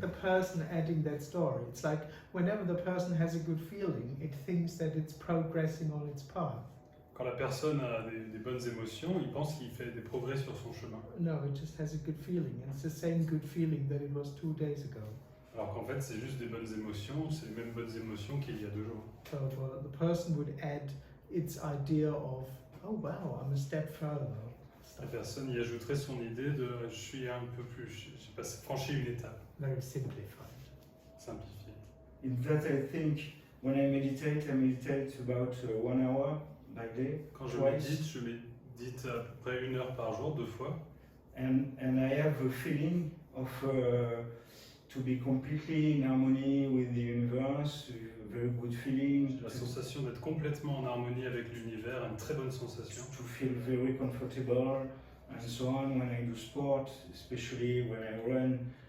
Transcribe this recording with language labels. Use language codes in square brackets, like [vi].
[en] the person adding that story. It's like whenever the person has a good feeling, it thinks that it's progressing on its path. [fr] Quand la personne a des bonnes émotions, il pense qu'il fait des progrès sur son chemin. [en] No, it just has a good feeling. And it's the same good feeling that it was 2 days ago. [fr] Alors qu'en fait, c'est juste des bonnes émotions, c'est les mêmes bonnes émotions qu'il y a 2 jours. [en] So the person would add its idea of, oh wow, I'm a step further. [fr] La personne y ajouterait son idée de je suis un peu plus, j'ai franchi une étape, [en] Very simplified. [fr] simplifiée. [en] In that I think when I meditate about 1 hour by day, [fr] Quand je [en] twice, [fr] médite, je médite à peu près 1 heure par jour, 2 fois. [en] and I have a feeling of to be completely in harmony with the universe, a very good feeling, [fr] J'ai la sensation d'être complètement en harmonie avec l'univers, une très bonne sensation. [en] to feel very comfortable and so on when I do sport, especially when I run.